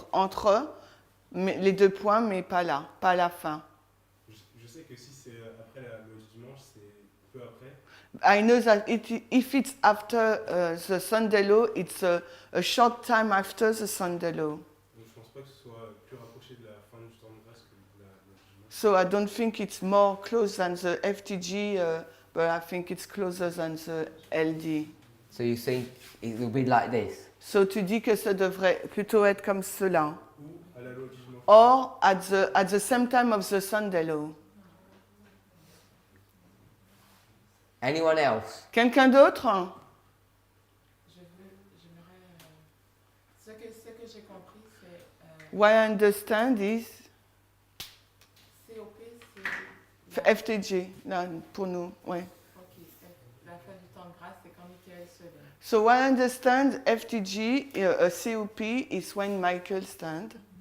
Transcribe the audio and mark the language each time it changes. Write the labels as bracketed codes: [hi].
[fr] entre eux, mais, les deux points, mais pas là, pas à la fin. Je sais que si c'est après la loi du dimanche, c'est peu après. [en] I know that if it's after the Sunday law, it's a short time after the Sunday law. [fr] Donc je pense pas que ce soit plus rapproché de la fin du temps de grâce que de la loi du dimanche. [en] So I don't think it's more close than the FTG, but I think it's closer than the LD. So you think it will be like this? [fr] So tu dis que ça devrait plutôt être comme cela. Ou à la loi du dimanche. [en] or at the same time of the Sunday law. Anyone else? [fr] Quelqu'un d'autre? J'aimerais. Ce que j'ai compris, c'est. [en] What I understand is [fr] COP, c'est. FTG, là, pour nous, ouais. Ok, la fin du temps de grâce, c'est quand Michael se lève. [en] So what I understand, FTG, COP is when Michael stand.